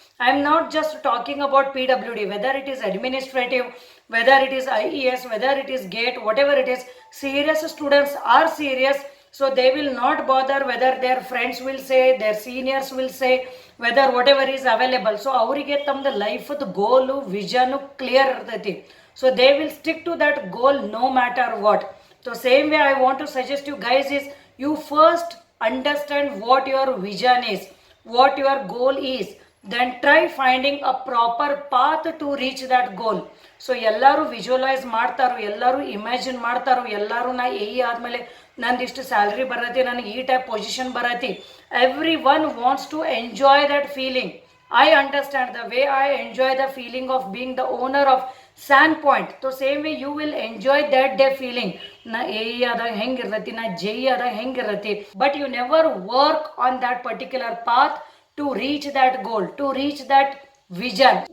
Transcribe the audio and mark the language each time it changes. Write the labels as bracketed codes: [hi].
[en] I am not just talking about PWD, whether it is administrative, whether it is IES, whether it is GATE, whatever it is. Serious students are serious, so they will not bother whether their friends will say, their seniors will say, whether whatever is available. [kn] So ಅವರಿಗೆ ತಮ್ಮದು ಲೈಫ್ದು goal vision clear ಇರ್ತೈತಿ. [en] So they will stick to that goal no matter what. So same way I want to suggest you guys is, you first understand what your vision is, what your goal is, then try finding a proper path to reach that goal. [kn] So ಎಲ್ಲರೂ visualise ಮಾಡ್ತಾರೋ, ಎಲ್ಲರೂ imagine ಮಾಡ್ತಾರೋ, ಎಲ್ಲರೂ ನಾ ಆದಮೇಲೆ ನಂದಿಷ್ಟು salary ಬರತ್ತೆ, ನನಗೆ ಈ ಟೈಪ್ ಪೊಸಿಷನ್ ಬರತ್ತೆ. [en] Everyone wants to enjoy that feeling. I understand the way I enjoy the feeling of being the owner of SANPoint. So same way you will enjoy that day feeling. [kn] Na AE adag hengirati, na JE adag hengirati. [en] But you never work on that particular path to reach that goal, to reach that vision.